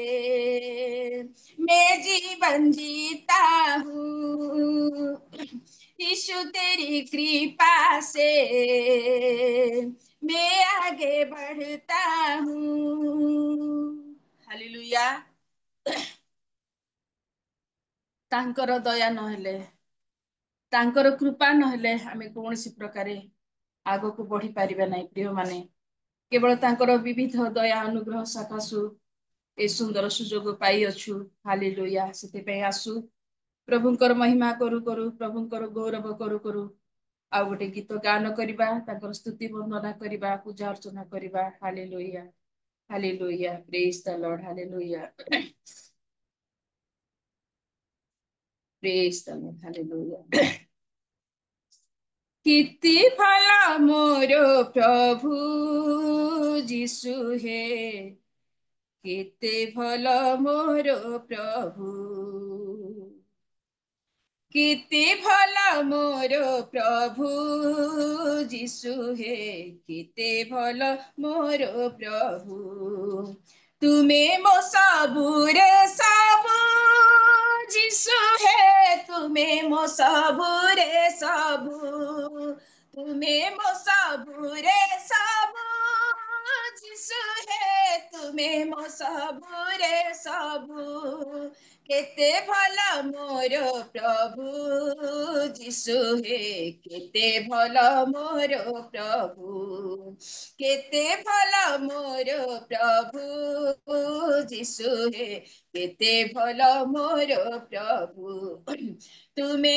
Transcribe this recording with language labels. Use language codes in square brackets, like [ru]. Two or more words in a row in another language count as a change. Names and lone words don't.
[hi] मैं जीवन जीता हूँ, यीशु तेरी कृपा से मैं आगे बढ़ता हूँ। हालेलुया। [or] ତାଙ୍କର ଦୟା ନହେଲେ, ତାଙ୍କର କୃପା ନହେଲେ ଆମେ କୌଣସି ପ୍ରକାରେ ଆଗକୁ ବଢି ପାରିବା ନାହିଁ ପ୍ରିୟମାନେ। କେବଳ ତାଙ୍କର ବିବିଧ ଦୟା ଅନୁଗ୍ରହ ସକାଶୁ ଏ ସୁନ୍ଦର ସୁଯୋଗ ପାଇଅଛୁ। ହାଲେଲୁୟା। ସେଥିପାଇଁ ଆସୁ ପ୍ରଭୁଙ୍କର ମହିମା କରୁ କରୁ, ପ୍ରଭୁଙ୍କର ଗୌରବ କରୁ କରୁ ଆଉ ଗୋଟେ ଗୀତ ଗାନ କରିବା, ତାଙ୍କର ସ୍ତୁତି ବର୍ଣ୍ଣନା କରିବା, ପୂଜା ଅର୍ଚ୍ଚନା କରିବା। ହାଲେଲୁୟା ହାଲେଲୁୟା, [en] praise the Lord, [or] ହାଲେଲୁୟା [en] praise the Lord, [or] ହାଲେଲୁୟା। କେତେ ଭଲ ମୋର ପ୍ରଭୁ ଯୀଶୁ ହେ, କେତେ ଭଲ ମୋର ପ୍ରଭୁ, କେତେ ଭଲ ମୋର ପ୍ରଭୁ ଯୀଶୁ ହେ, କେତେ ଭଲ ମୋର ପ୍ରଭୁ, ତୁମେ ମୋ ସବୁରେ ସବୁ ଯୀଶୁ ହେ, ତୁମେ ମୋ ସବୁରେ ସବୁ, ତୁମେ ମୋ ସବୁରେ ସବୁ ଯୀଶୁ ହେ, ତୁମେ ମୋ ସବୁରେ ସବୁ, କେତେ ଭଲ ମୋର ପ୍ରଭୁ ଯୀଶୁ ହେ, କେତେ ଭଲ ମୋର ପ୍ରଭୁ, କେତେ ଭଲ ମୋର ପ୍ରଭୁ ଯୀଶୁ ହେ, କେତେ ଭଲ ମୋର ପ୍ରଭୁ, ତୁମେ